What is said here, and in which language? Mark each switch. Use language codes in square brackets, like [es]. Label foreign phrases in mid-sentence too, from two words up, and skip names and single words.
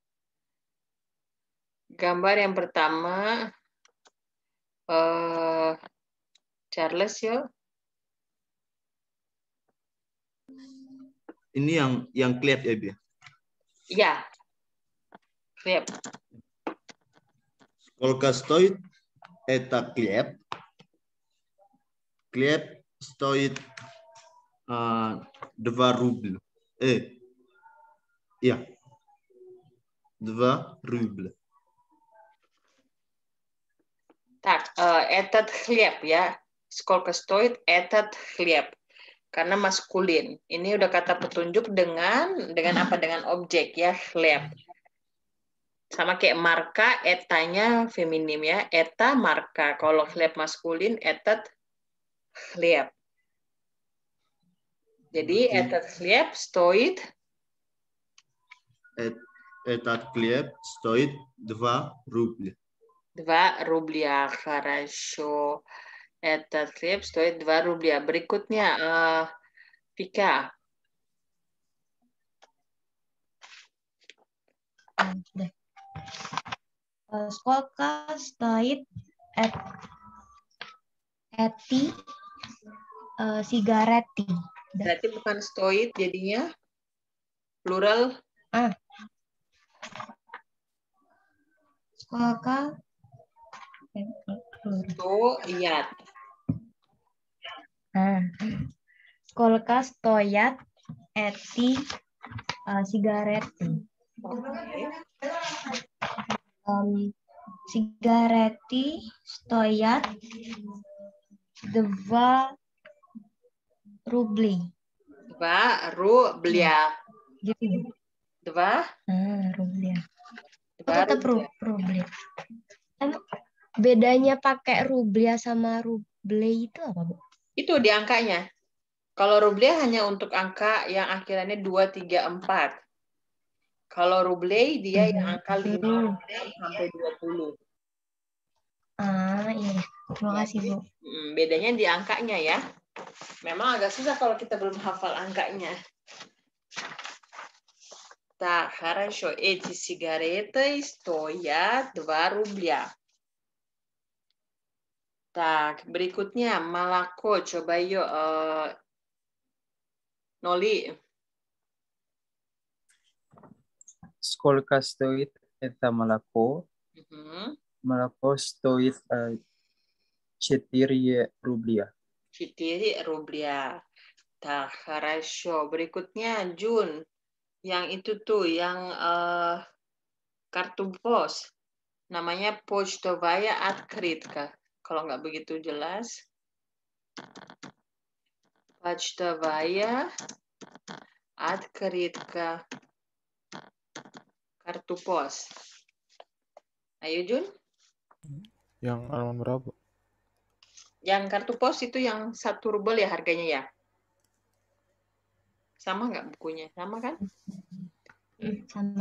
[id] Gambar yang pertama, Charles yuk. Ini yang klep ya, Bia? Iya. Klep. [ru] Сколько стоит это клеп? Клеп стоит 2 рубля. [id] Iya. 2 рубля. [ru] Так, этот хлеб ya. Сколько стоит этот хлеб? [id] Karena maskulin. Ini udah kata petunjuk dengan apa? Dengan objek ya, хлеб. Sama kayak marka, etanya feminim ya. Eta marka. Kalau хлеб maskulin, [ru] этот хлеб. Jadi этот хлеб стоит Этот хлеб стоит 2 рубля. 2 рубля. Хорошо. Этот хлеб стоит 2 рубля. Berikutnya, Vika. Сколько стоит эти сигареты? [id] Berarti bukan stoit jadinya plural. [ru] Сколько Stoyat. Сколько стоят эти сигареты? Сигареты стоят 2 рубли. 2 rubля. [id] Gitu. 2 [ru] rubля. [id] Baru Tetap rubля. Bedanya pakai rubля sama ruble itu apa, Bu? Itu di angkanya. Kalau ruble hanya untuk angka yang akhirannya 2, 3, 4. Kalau ruble dia yang angka 5 sampai 20. Iya. Terima kasih, Bu. Bedanya di angkanya ya. Memang agak susah kalau kita belum hafal angkanya. [ru] Так, хорошо. Эти сигареты стоят 2 рубля. Так, [id] berikutnya Malako. Coba yuk, Noli. [ru] Сколько стоит это молоко? Молоко стоит 4 рубля. 4 рубля. Так, хорошо. [id] Berikutnya Jun. Yang itu tuh, yang kartu pos. Namanya [ru] Почтовая открытка. [id] Kalau nggak begitu jelas. [ru] Почтовая открытка. [id] Kartu pos. Ayo Jun. Yang halaman berapa? Yang kartu pos itu yang 1 rubel ya harganya ya? Sama nggak bukunya? Sama kan? Sama.